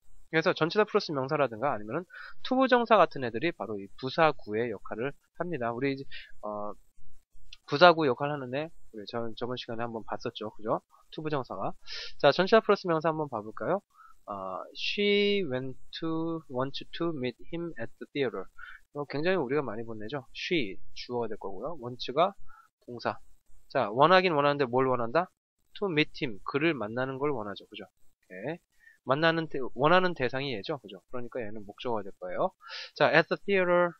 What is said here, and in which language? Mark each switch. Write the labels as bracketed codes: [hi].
[ko] 그래서 전치사 플러스 명사라든가 아니면은 투부정사 같은 애들이 바로 이 부사구의 역할을 합니다. 우리 이제 부사구 역할을 하는 애 우리 저번 시간에 한번 봤었죠. 그죠? 투부정사가. 자, 전치사 플러스 명사 한번 봐볼까요? [en] She wants to meet him at the theater. [ko] 굉장히 우리가 많이 본 애죠. She 주어가 될 거고요. wants가 동사. 자, 원하긴 원하는데 뭘 원한다? [en] To meet him. [ko] 그를 만나는 걸 원하죠. 그죠? 오케이. 원하는 대상이 얘죠. 그죠? 그러니까 얘는 목적어가 될 거예요. [en] 자, at the theater.